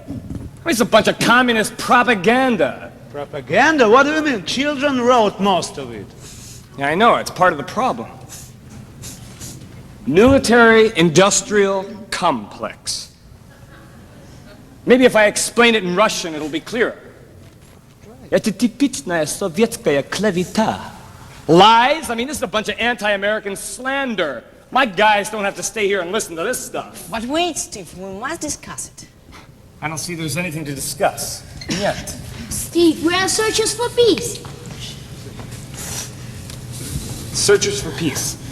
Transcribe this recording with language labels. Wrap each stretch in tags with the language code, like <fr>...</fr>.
<en>I mean, it's a bunch of communist propaganda. Propaganda? What do you mean? Children wrote most of it. Yeah, I know, it's part of the problem. Military-industrial complex. Maybe if I explain it in Russian, it'll be clearer.</en> <ru>Это типичная советская клевета.</ru> <en>Lies? I mean, this is a bunch of anti-American slander. My guys don't have to stay here and listen to this stuff. But wait, Steve, we must discuss it. I don't see there's anything to discuss yet. Steve, we are searchers for peace. Searchers for peace.</en>